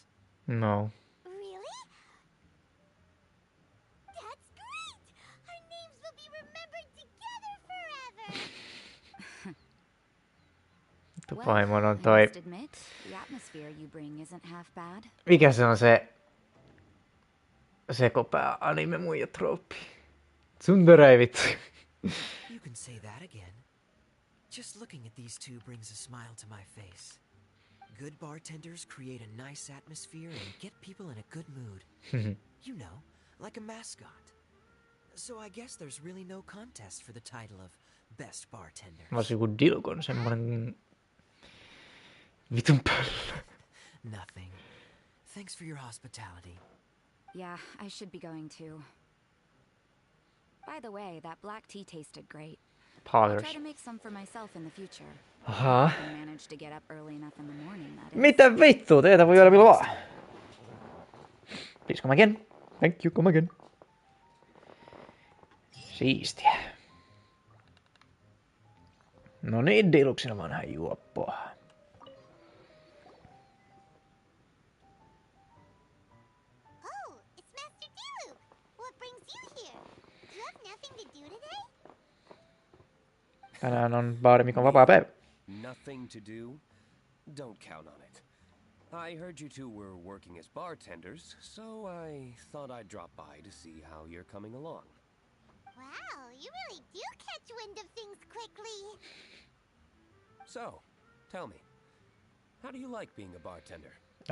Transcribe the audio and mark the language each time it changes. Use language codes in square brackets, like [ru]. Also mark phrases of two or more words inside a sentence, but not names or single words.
[en] No. Really? That's great! Our names will be remembered together forever! [fi] Paimon on [en] I [fi] toi... [en] must admit, the atmosphere you bring isn't half bad. [fi] Mikä se on se... Sekopää anime muija trooppi? Tsundere vittu. [en] You can say that again. Just looking at these two brings a smile to my face. Good bartenders create a nice atmosphere and get people in a good mood. You know, like a mascot. So I guess there's really no contest for the title of best bartender. [fi] Olisi joku Dilgon, semmonen... Vitun pöllö. [en] Nothing. Thanks for your hospitality. Yeah, I should be going too. By the way, that black tea tasted great. I'll try to make some for myself in the future. Aha. I managed to get up early enough in the morning, that is. [fi] Mitä vittua? Teitä voi olla milloin vaan. [en] Please come again. Thank you, come again. [fi] Siistiä. No niin, Diluksena vanha juoppo. [en] Oh, it's Master Dilu! What brings you here? Do you have nothing to do today? [fi] Tänään on baarimikon vapaa päivä. [en] Nothing to do? Don't count on it. I heard you two were working as bartenders, so I thought I'd drop by to see how you're coming along. Wow, you really do catch wind of things quickly. So, tell me, how do you like being a bartender?